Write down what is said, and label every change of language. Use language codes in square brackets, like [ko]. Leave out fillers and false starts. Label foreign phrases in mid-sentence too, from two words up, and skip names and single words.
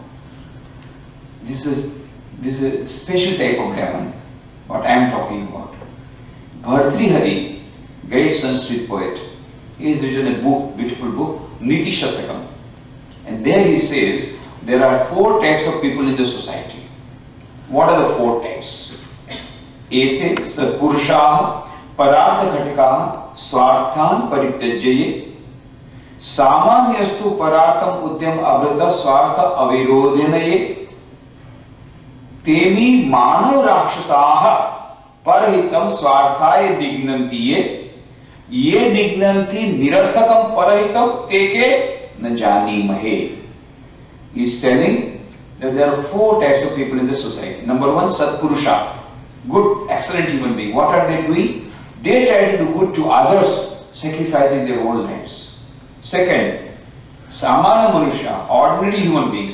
[en] This is a special type of demon, what I am talking about. Bhartrihari, great Sanskrit poet, he has written a book, beautiful book, Niti Shatakam. And there he says, there are 4 types of people in the society. What are the 4 types? [sa] Ete Satpurushaha Parartha Ghatikaha Swarthan Parityajye Samanyastu Parartham Udyam Abrata Swartha Avirodhanaye Temi Manav Rakshasaha Parahitam Swarthaye Dignantiye Ye Dignanti Nirarthakam Parahitam Teke Najani Mahe. [en] He is telling that there are 4 types of people in the society. Number 1, Satpurusha. Good, excellent human being. What are they doing? They try to do good to others, sacrificing their own lives. Second, [sa] Samana Manusha, [en] ordinary human beings.